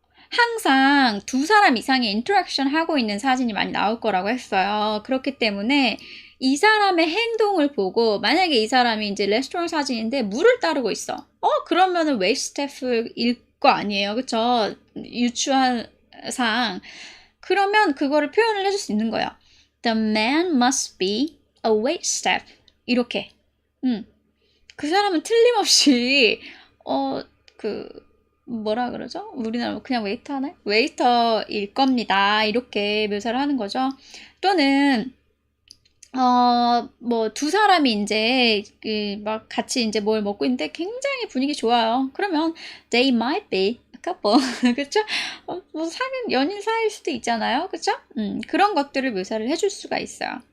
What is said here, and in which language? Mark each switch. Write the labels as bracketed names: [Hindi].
[Korean] 항상 두 사람 이상의 인터랙션 하고 있는 사진이 많이 나올 거라고 했어요. 그렇기 때문에 이 사람의 행동을 보고 만약에 이 사람이 이제 레스토랑 사진인데 물을 따르고 있어. 그러면은 웨이트 스태프일 거 아니에요. 그쵸? 유추한 상. 그러면 그거를 표현을 해줄 수 있는 거예요. [English] The man must be a wait staff. [Korean] 이렇게. 그 사람은 틀림없이 뭐라 그러죠? 우리나라 그냥 웨이터 하나요? 웨이터일 겁니다. 이렇게 묘사를 하는 거죠. 또는 뭐 두 사람이 이제 막 같이 이제 뭘 먹고 있는데 굉장히 분위기 좋아요. [English] 그러면 they might be a couple. [Korean] 그렇죠? 뭐 연인 사이일 수도 있잖아요. 그렇죠? 그런 것들을 묘사를 해줄 수가 있어요.